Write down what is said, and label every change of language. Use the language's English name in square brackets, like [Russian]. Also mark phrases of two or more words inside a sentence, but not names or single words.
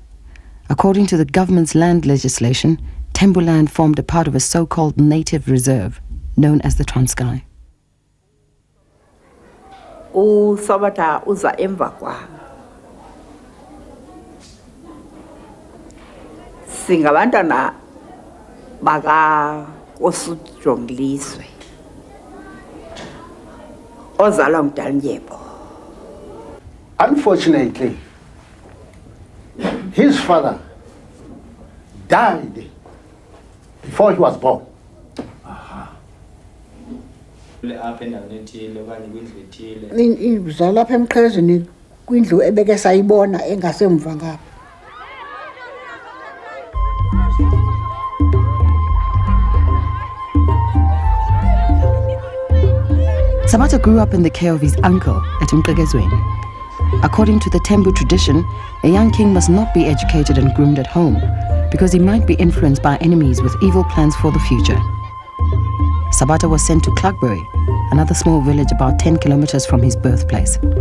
[English] According to the government's land legislation, Tembu land formed a part of a so-called native reserve, known as the Transkei. [Xhosa] Sabata uza emva kwa singabantwana baka Osujongliswe ozalwa nguDalindyebo. [English] Unfortunately, his father died before he was born. [Xhosa] Uzalwa lapha emqhezeni kwindlu ebeke sayibona engasemva ngapha. [English] Sabata grew up in the care of his uncle at Mqekezweni. According to the Tembu tradition, a young king must not be educated and groomed at home because he might be influenced by enemies with evil plans for the future. Sabata was sent to Clarkbury, another small village about 10 kilometers from his birthplace.